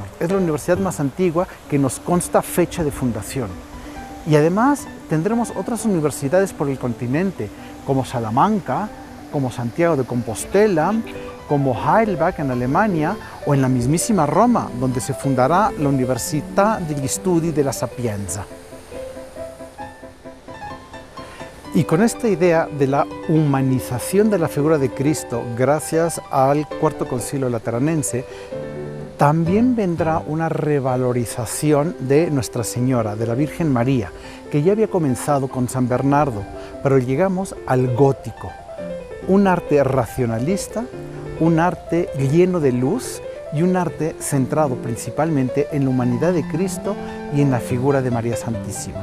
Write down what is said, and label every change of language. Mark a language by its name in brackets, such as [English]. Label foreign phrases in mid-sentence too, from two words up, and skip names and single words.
[Spanish] Es la universidad más antigua que nos consta fecha de fundación. Y además tendremos otras universidades por el continente, como Salamanca, como Santiago de Compostela, como Heidelberg en Alemania, o en la mismísima Roma, donde se fundará la Università degli Studi della Sapienza. Y con esta idea de la humanización de la figura de Cristo, gracias al Cuarto Concilio Lateranense, También vendrá una revalorización de Nuestra Señora, de la Virgen María, que ya había comenzado con San Bernardo, pero llegamos al gótico, un arte racionalista, un arte lleno de luz y un arte centrado principalmente en la humanidad de Cristo y en la figura de María Santísima.